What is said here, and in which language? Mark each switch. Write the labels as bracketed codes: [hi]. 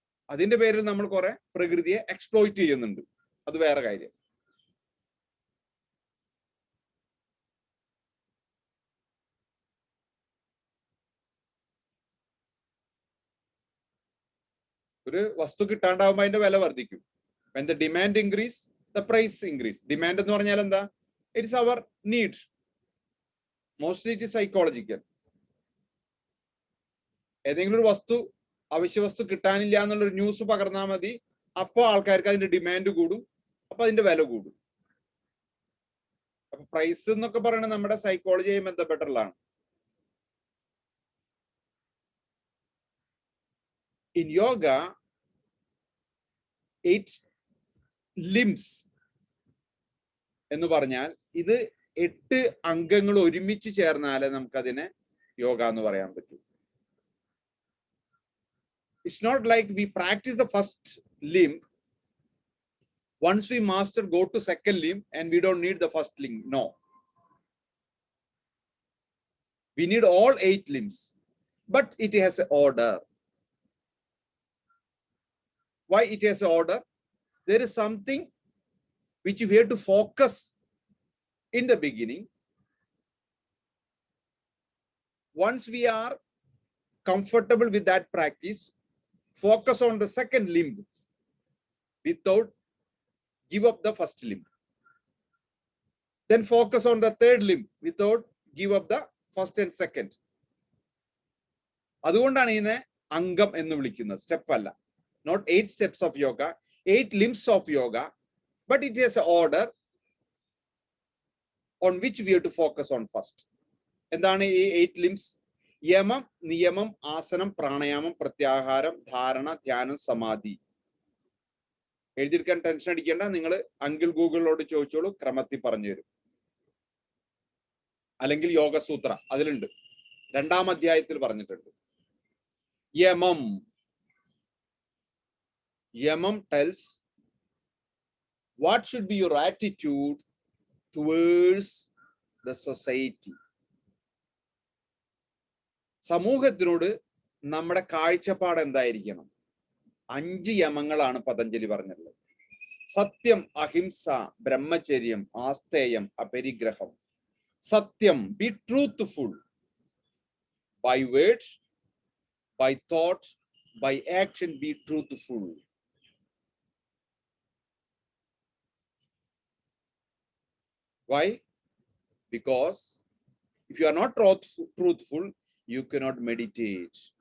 [ml] അതിന്റെ പേരിൽ നമ്മൾ കുറെ പ്രകൃതിയെ എക്സ്പ്ലോയിറ്റ് ചെയ്യുന്നുണ്ട്. അത് വേറെ കാര്യം. ഒരു വസ്തു കിട്ടാണ്ടാവുമ്പോൾ അതിന്റെ വില വർദ്ധിക്കും. [en] when the demand increase, the price increase. [ml] Demand എന്ന് പറഞ്ഞാൽ എന്താ? [en] It's our need. Mostly it is psychological. [ml] ഏതെങ്കിലും ഒരു വസ്തു, അവശ്യ വസ്തു കിട്ടാനില്ല എന്നുള്ളൊരു ന്യൂസ് പകർന്നാൽ മതി, അപ്പോൾ ആൾക്കാർക്ക് അതിന്റെ ഡിമാൻഡ് കൂടും, അപ്പൊ അതിന്റെ വില കൂടും. അപ്പൊ പ്രൈസ് എന്നൊക്കെ പറയുന്നത് നമ്മുടെ സൈക്കോളജിയുമായി ബന്ധപ്പെട്ടുള്ളതാണ്. [en] In yoga, [ml] 8 limbs എന്ന് പറഞ്ഞാൽ ഇത് 8 അംഗങ്ങൾ ഒരുമിച്ച് ചേർന്നാലേ നമുക്കതിനെ യോഗ എന്ന് പറയാൻ പറ്റൂ. [en] It's not like we practice the first limb. Once we master, go to second limb and we don't need the first limb. No. We need all 8 limbs. But it has an order. Why it has an order? There is something which we have to focus in the beginning. Once we are comfortable with that practice, focus on the second limb without give up the first limb. Then focus on the third limb without give up the first and second. [ml] അതുകൊണ്ടാണ് ഇതിനെ അംഗം എന്ന് വിളിക്കുന്നത്, step അല്ല. [en] Not 8 steps of yoga, 8 limbs of yoga, but it has an order on which we have to focus on first. [ml] എന്താണ് ഈ 8 limbs? യമം, നിയമം, ആസനം, പ്രാണായാമം, പ്രത്യാഹാരം, ധാരണ, ധ്യാനം, സമാധി. എഴുതിയെടുക്കാൻ ടെൻഷൻ അടിക്കേണ്ട. നിങ്ങൾ അങ്കിൾ ഗൂഗിളിനോട് ചോദിച്ചോളൂ, ക്രമത്തിൽ പറഞ്ഞു തരും. അല്ലെങ്കിൽ യോഗസൂത്ര അതിലുണ്ട്, 2-ാം അധ്യായത്തിൽ പറഞ്ഞിട്ടുണ്ട്. യമം. [en] Yamam tells what should be your attitude towards the society. [ml] സമൂഹത്തിനോട് നമ്മുടെ കാഴ്ചപ്പാട് എന്തായിരിക്കണം? 5 യമങ്ങളാണ് പതഞ്ജലി പറഞ്ഞിട്ടുള്ളത്. സത്യം, അഹിംസ, ബ്രഹ്മചര്യം, ആസ്തേയം, അപരിഗ്രഹം. [en] സത്യം, be truthful by words, by thought, by action, be truthful. Why? Because if you are not truthful, you cannot meditate.